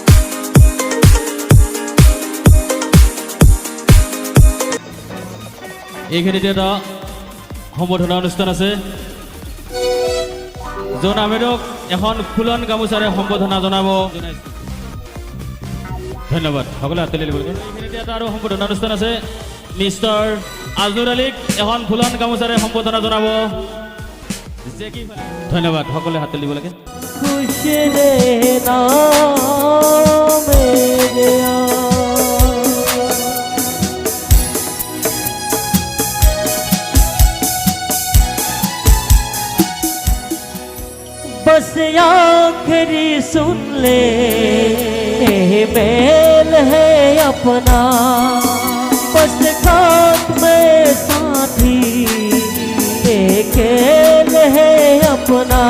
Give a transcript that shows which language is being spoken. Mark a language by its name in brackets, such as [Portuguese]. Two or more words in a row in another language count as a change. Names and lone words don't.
[Assamese] এইখিনিতে এটা সম্বৰ্ধনা অনুষ্ঠান আছে, জন আহমেদক এখন ফুলন গামোচাৰে সম্বৰ্ধনা জনাব। ধন্যবাদ, সকলোৱে আঁতৰি দিব লাগে। এইখিনিতে এটা আৰু সম্বৰ্ধনা অনুষ্ঠান আছে, মিষ্টাৰ আজনুৰ আলীক এখন ফুলন গামোচাৰে সম্বৰ্ধনা জনাব। ধন্যবাদ, সকলোৱে হাত তুলিব লাগে। [Hindi] बस आखिरी सुन ले मेल है अपना, बस खाक में साथी खेल है अपना।